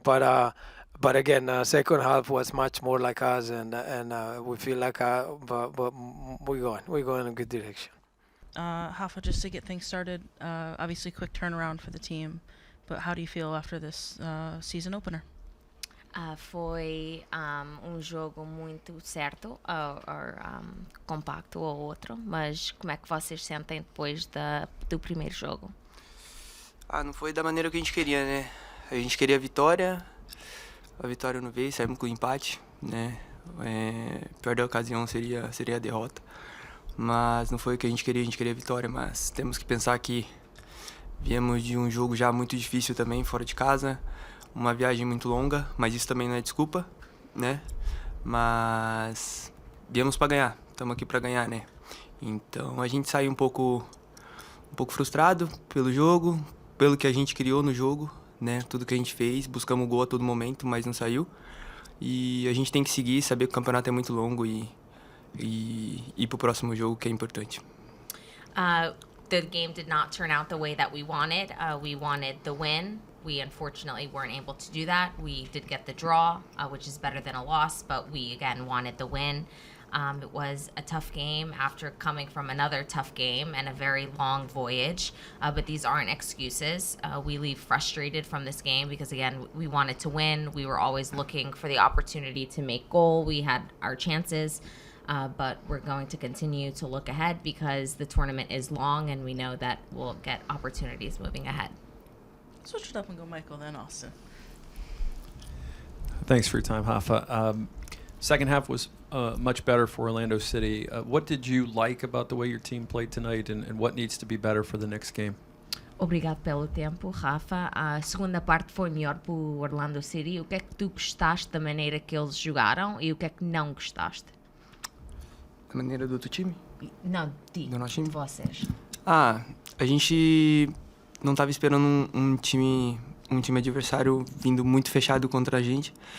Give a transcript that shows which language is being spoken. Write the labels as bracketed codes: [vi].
[en] But again, second half was much more like us, and we feel like but we're going. We're going in a good direction. Rafa, just to get things started, obviously quick turnaround for the team, but how do you feel after this season opener? [pt] Foi jogo muito certo, compacto ao outro, mas como é que vocês sentem depois do primeiro jogo? Não foi da maneira que a gente queria, né? A gente queria a vitória não veio, saímos com o empate, né? Pior da ocasião seria a derrota, mas não foi o que a gente queria a vitória, mas temos que pensar que viemos de um jogo já muito difícil também, fora de casa, uma viagem muito longa, mas isso também não é desculpa, né? Mas viemos para ganhar, estamos aqui para ganhar, né? Então a gente saiu um pouco frustrado pelo jogo, pelo que a gente criou no jogo, né? Tudo que a gente fez, buscamos o gol a todo momento, mas não saiu. E a gente tem que seguir, saber que o campeonato é muito longo e ir pro próximo jogo, que é importante. [en] The game did not turn out the way that we wanted. We wanted the win. We unfortunately weren't able to do that. We did get the draw, which is better than a loss, but we again wanted the win. It was a tough game after coming from another tough game and a very long voyage, but these aren't excuses. We leave frustrated from this game because, again, we wanted to win. We were always looking for the opportunity to make goal. We had our chances, but we're going to continue to look ahead because the tournament is long and we know that we'll get opportunities moving ahead. Switch it up and go Michael, then Austin. Thanks for your time, Rafa. Second half was much better for Orlando City. What did you like about the way your team played tonight, and what needs to be better for the next game? [pt] Obrigado pelo tempo, Rafa. A segunda parte foi melhor para o Orlando City. O que é que tu gostaste da maneira que eles jogaram e o que é que não gostaste? A maneira do outro time? Não, do nosso time? de vocês. A gente não estava esperando um time adversário vindo muito fechado contra a gente.